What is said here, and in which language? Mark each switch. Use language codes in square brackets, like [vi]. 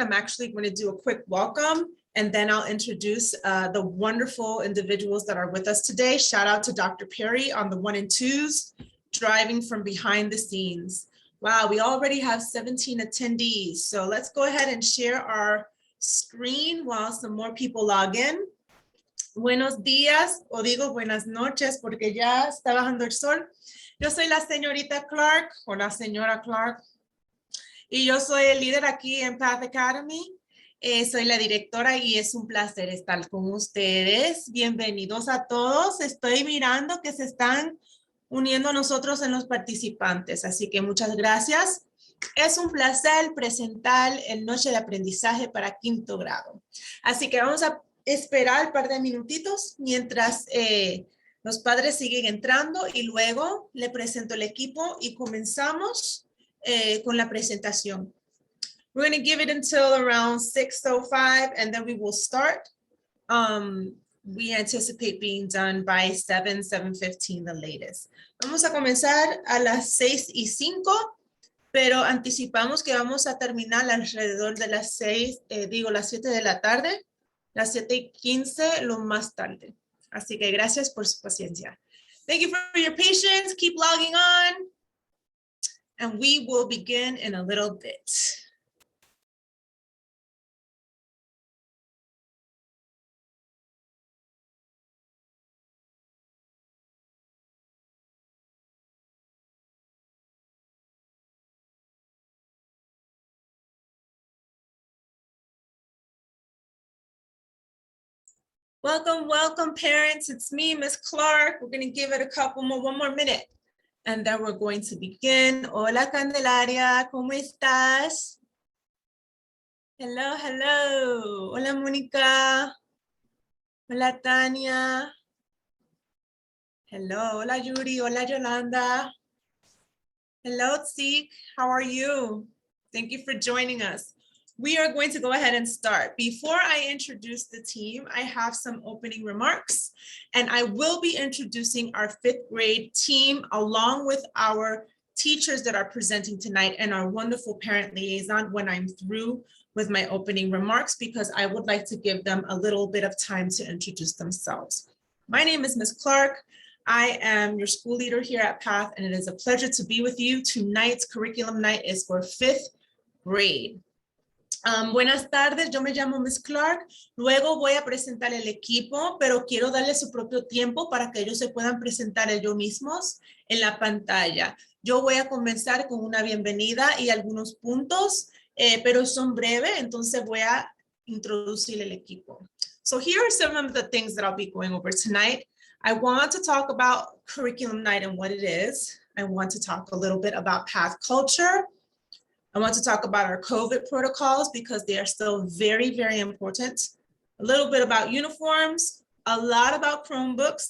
[en] I'm actually going to do a quick welcome, and then I'll introduce the wonderful individuals that are with us today. Shout out to Dr. Perry on the 1 and 2s, driving from behind the scenes. Wow, we already have 17 attendees. So let's go ahead and share our screen while some more people log in. [es] Buenos días, o digo buenas noches porque ya está bajando el sol. Yo soy la señorita Clark o la señora Clark y yo soy el líder aquí en Path Academy. Soy la directora y es un placer estar con ustedes. Bienvenidos a todos. Estoy mirando que se están uniendo a nosotros en los participantes, así que muchas gracias. Es un placer presentar el Noche de Aprendizaje para quinto grado. Así que vamos a esperar un par de minutitos mientras los padres siguen entrando y luego le presento el equipo y comenzamos con la presentación. [en] We're going to give it until around 6:05 and then we will start. We anticipate being done by 7:15 the latest. [es] Vamos a comenzar a las 6:05, pero anticipamos que vamos a terminar alrededor de las 7 de la tarde, las 7:15 lo más tarde. Así que gracias por su paciencia. [en] Thank you for your patience. Keep logging on. And we will begin in a little bit. Welcome, welcome, parents. It's me, Miss Clark. We're going to give it one more minute, and then we're going to begin. [es] Hola, Candelaria, ¿cómo estás? [en] Hello, hello. Hola, Mónica. Hola, Tania. Hello, hola, Yuri. Hola, Yolanda. Hello, Tsik. How are you? Thank you for joining us. We are going to go ahead and start. Before I introduce the team, I have some opening remarks, and I will be introducing our 5th grade team along with our teachers that are presenting tonight and our wonderful parent liaison when I'm through with my opening remarks, because I would like to give them a little bit of time to introduce themselves. My name is Ms. Clark. I am your school leader here at PATH, and it is a pleasure to be with you. Tonight's curriculum night is for 5th grade. [es] Buenas tardes, yo me llamo Miss Clark. Luego voy a presentar el equipo, pero quiero darle su propio tiempo para que ellos se puedan presentar ellos mismos en la pantalla. Yo voy a comenzar con una bienvenida y algunos puntos, pero son breves, entonces voy a introducir el equipo. [en] So here are some of the things that I'll be going over tonight. I want to talk about curriculum night and what it is. I want to talk a little bit about PATH culture. I want to talk about our COVID protocols because they are still very, very important. A little bit about uniforms, a lot about Chromebooks.